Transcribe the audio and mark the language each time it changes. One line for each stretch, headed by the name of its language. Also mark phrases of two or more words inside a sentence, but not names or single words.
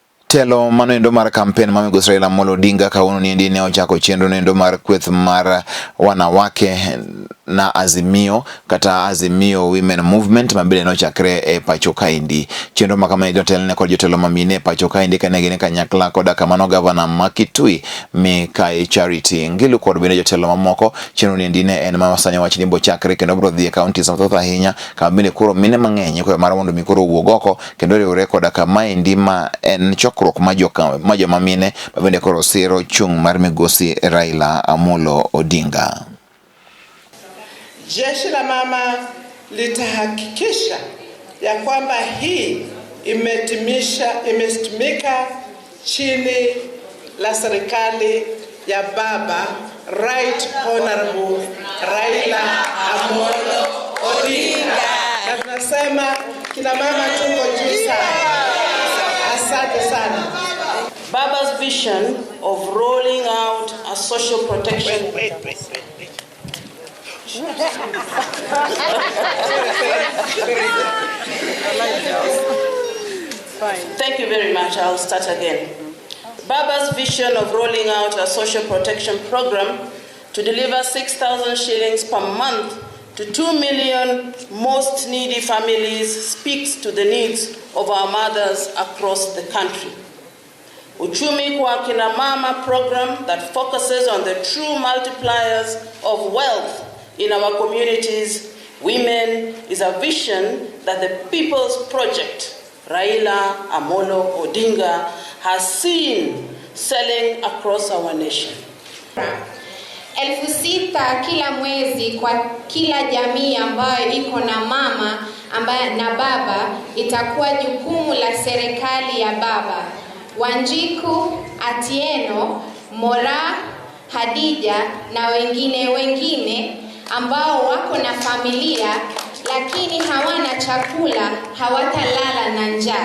Luo (Kenya and Tanzania): Telo mano endo mar campaign mami Raila Amolo Odinga kauno ni ndine Ochako chendo endo mar Kweth mar wanawake na Azimio kata Azimio
English: Women Movement
Luo (Kenya and Tanzania): mabile no chakre pacho kaindi chendo makama jotelo ne kod jotelo mamine pacho kaindi kanegine kanyakla koda kamano governor Makitui Mikai Charity ngilu kod bine jotelo mamoko chendo ni ndine en mama sanya wachini bo chakre kendo bro dhie county samtotha ahinya kabine kuro mine mang'eny kwa mara mondo mikoro wuogoko kendo riwre koda kama indima en chokruok majo mamine mabende koro siro chung mar migosi Raila Amolo Odinga.
Swahili: Jeshi la mama litahakikisha ya kwamba hii imetimika chini la serikali ya baba
English: Right Honorable
Swahili: Raila Amolo Odinga. Na tunasema kina mama tuko juu sana. Asante sana.
English: Baba's vision of rolling out a social protection. Wait. Thank you very much. I'll start again. Baba's vision of rolling out a social protection program to deliver 6,000 shillings per month to 2 million most needy families speaks to the needs of our mothers across the country.
Swahili: Uchumi kwa kina mama
English: program that focuses on the true multipliers of wealth in our communities, women, is a vision that the People's Project, Raila Amolo Odinga, has seen selling across our nation.
Swahili: 6,000 kila mwezi kwa kila jamii ambayo iko na mama ambaye na baba, itakuwa jukumu la serikali ya baba. Wanjiku, Atieno, Mora, Hadija na wengine ambao wako na familia lakini hawana chakula, hawatalala na njaa.